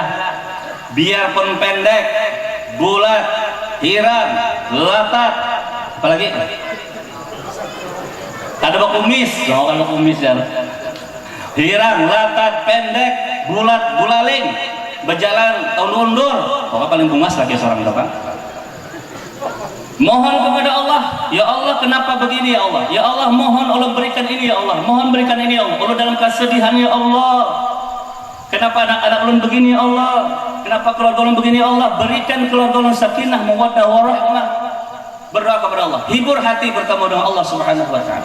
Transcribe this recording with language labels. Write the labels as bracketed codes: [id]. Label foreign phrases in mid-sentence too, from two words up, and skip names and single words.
[bjn] Biarpun pendek, bulat, hirang, latat, apalagi ada kumis, kalau kumis ya. Hirang, latat, pendek, bulat, bulaling, berjalan undur, pokoknya paling bungas lagi seorang itu kan. [id] Mohon kepada Allah, ya Allah kenapa begini ya Allah, ya Allah mohon Allah berikan ini ya Allah, mohon berikan ini ya Allah, Allah dalam kesedihan ya Allah, kenapa anak-anak ulun begini ya Allah, kenapa keluarga ulun begini ya Allah, berikan keluarga ulun sakinah, [ar] مودة ورحمة. [id] Berdoa kepada Allah, hibur hati bertemu dengan Allah [ar] سبحانه وتعالى.